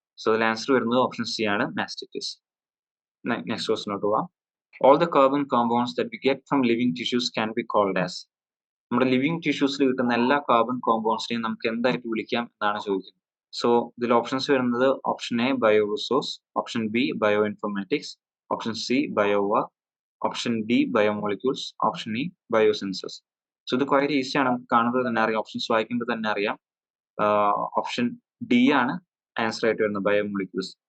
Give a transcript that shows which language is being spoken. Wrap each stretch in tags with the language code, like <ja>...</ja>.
<ml>So ഇതിൽ answer വരുന്നത് option C ആണ്, മാസ്റ്റിറ്റിസ്. നെക്സ്റ്റ് ക്വസ്റ്റിനോട്ട് പോവാം.</ml> <en>All the carbon compounds that we get from living tissues can be called as.</en> <ml>നമ്മുടെ living ടിഷ്യൂസിൽ കിട്ടുന്ന എല്ലാ കാർബൺ കോമ്പൗണ്ട്സിനെയും നമുക്ക് എന്തായിട്ട് വിളിക്കാം എന്നാണ് ചോദിക്കുന്നത്. സോ ഇതിൽ ഓപ്ഷൻസ് വരുന്നത് option A bio resource, option B bio informatics, option C ബയോവർക്ക്, option D biomolecules, option E ബയോസെൻസസ്. So ഇത് വളരെ ഈസിയാണ്, നമുക്ക് കാണുമ്പോൾ തന്നെ അറിയാം, ഓപ്ഷൻസ് വായിക്കുമ്പോൾ തന്നെ അറിയാം. ഓപ്ഷൻ ഡി ആണ് ആൻസർ ആയിട്ട് വരുന്നത്, ബയോമോളിക്യൂൾസ്.</ml>